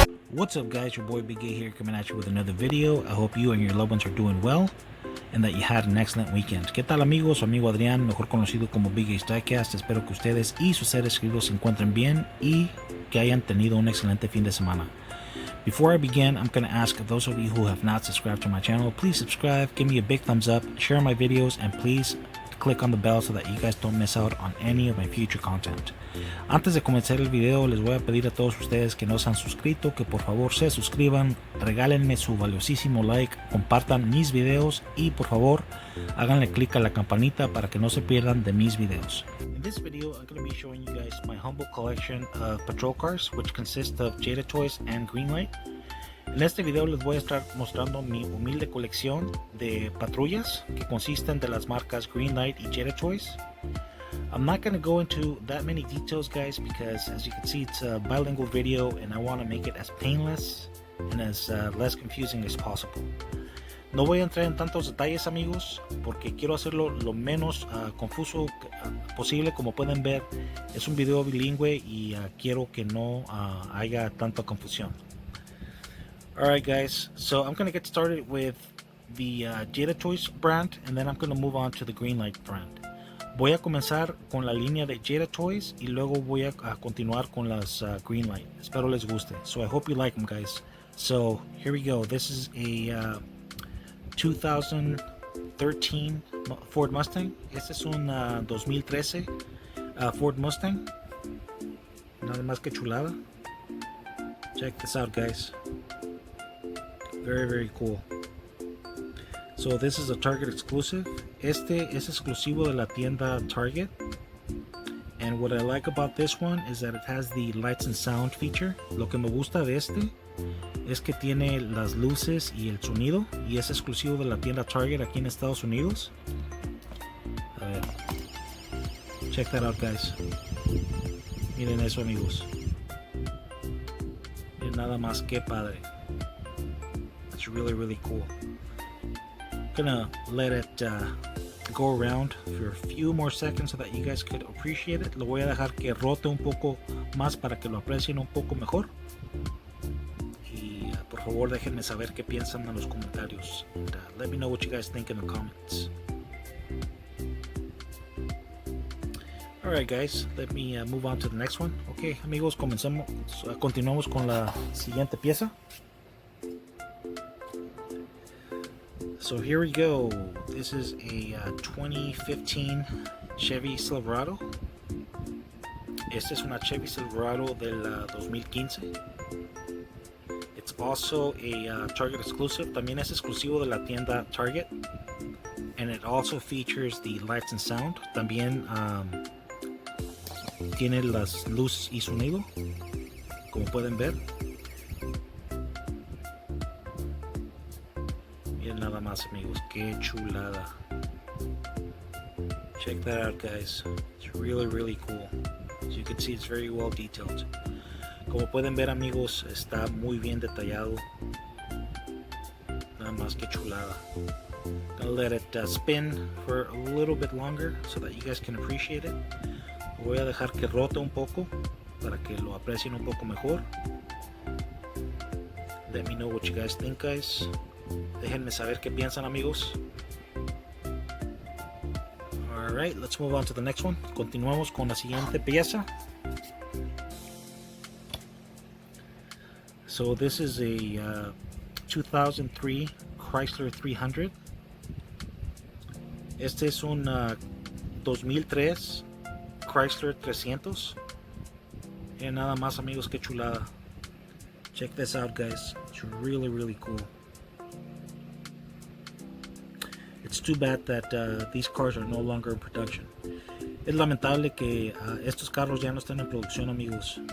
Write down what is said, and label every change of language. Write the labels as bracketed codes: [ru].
[en] What's up guys, your boy Big A here coming at you with another video. I hope you and your loved ones are doing well and that you had an excellent weekend. [es] ¿Qué tal amigos? Su amigo Adrián, mejor conocido como Big A's Diecast. Espero que ustedes y sus seres queridos se encuentren bien y que hayan tenido un excelente fin de semana. [en] Before I begin, I'm going to ask those of you who have not subscribed to my channel, please subscribe, give me a big thumbs up, share my videos, and please click on the bell so that you guys don't miss out on any of my future content. [es] Antes de comenzar el video, les voy a pedir a todos ustedes que no se han suscrito, que por favor se suscriban, regálenme su valiosísimo like, compartan mis videos y por favor háganle clic a la campanita para que no se pierdan de mis videos. [en] In this video, I'm going to be showing you guys my humble collection of patrol cars, which consist of Jada toys and Greenlight. [es] En este video les voy a estar mostrando mi humilde colección de patrullas que consisten de las marcas Greenlight y Jada Toys. [en] I'm not going to go into that many details guys because as you can see it's a bilingual video and I want to make it as painless and as less confusing as possible. [es] No voy a entrar en tantos detalles amigos porque quiero hacerlo lo menos confuso posible. Como pueden ver es un video bilingüe y quiero que no haya tanta confusión. [en] Alright guys, so I'm going to get started with the Jada Toys brand and then I'm going to move on to the Greenlight brand. [es] Voy a comenzar con la línea de Jada Toys y luego voy a continuar con las Greenlight. Espero les guste. [en] So I hope you like them guys. So here we go. This is a 2013 Ford Mustang. [es] Este es un 2013 Ford Mustang. Nada más que chulada. [en] Check this out guys. Very cool. So this is a Target exclusive. [es] Este es exclusivo de la tienda Target. [en] And what I like about this one is that it has the lights and sound feature. [es] Lo que me gusta de este es que tiene las luces y el sonido y es exclusivo de la tienda Target aquí en Estados Unidos. A ver. [en] Check that out guys. [es] Miren eso amigos. Miren nada más que padre. [en] It's really cool. I'm gonna let it go around for a few more seconds so that you guys could appreciate it. [es] Lo voy a dejar que rote un poco más para que lo aprecien un poco mejor. Y por favor déjenme saber qué piensan en los comentarios. [en] And, let me know what you guys think in the comments. Alright guys, let me move on to the next one. [es] Ok amigos, continuamos con la siguiente pieza. [en] So here we go. This is a 2015 Chevy Silverado. [es] Esta es una Chevy Silverado del 2015. [en] It's also a Target exclusive. [es] También es exclusivo de la tienda Target. [en] And it also features the lights and sound. [es] También tiene las luces y sonido, como pueden ver. Nada más amigos, qué chulada. [en] Check that out guys. It's really cool. As you can see it's very well detailed. [es] Como pueden ver amigos, está muy bien detallado. Nada más que chulada. [en] Gonna let it spin for a little bit longer so that you guys can appreciate it. [es] Voy a dejar que rote un poco para que lo aprecien un poco mejor. [en] Let me know what you guys think guys. [es] Déjenme saber qué piensan amigos. [en] Alright, let's move on to the next one. [es] Continuamos con la siguiente pieza. [en] So this is a 2003 Chrysler 300. [es] Este es un 2003 Chrysler 300. Y nada más amigos, qué chulada. [en] Check this out guys. It's really cool. It's too bad that these cars are no longer in production. [es] Es lamentable que estos carros ya no están en producción amigos.